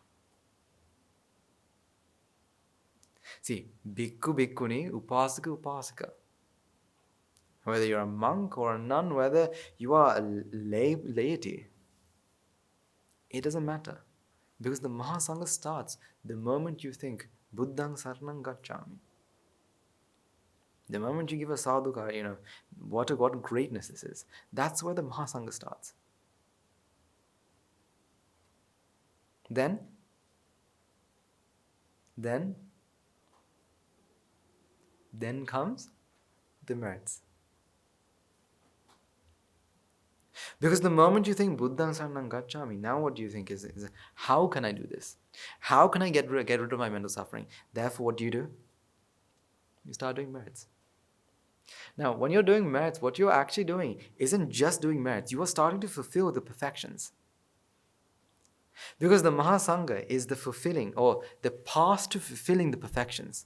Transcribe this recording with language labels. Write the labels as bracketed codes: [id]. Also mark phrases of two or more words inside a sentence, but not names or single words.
[pi] See, bhikkhu, bhikkhuni, upasaka, upasaka. [en] Whether you're a monk or a nun, whether you are a laity, it doesn't matter. Because the mahasanga starts the moment you think, [pi] Buddhang saranang gacchami. [en] The moment you give a sadhukara, what greatness this is. That's where the mahasanga starts. Then comes the merits. Because the moment you think [pi] Buddhang saranang gacchami, [en] now what do you think is how can I do this? How can I get rid of my mental suffering? Therefore, what do? You start doing merits. Now, when you're doing merits, what you're actually doing isn't just doing merits. You are starting to fulfill the perfections. Because the mahasanga is the fulfilling, or the path to fulfilling the perfections.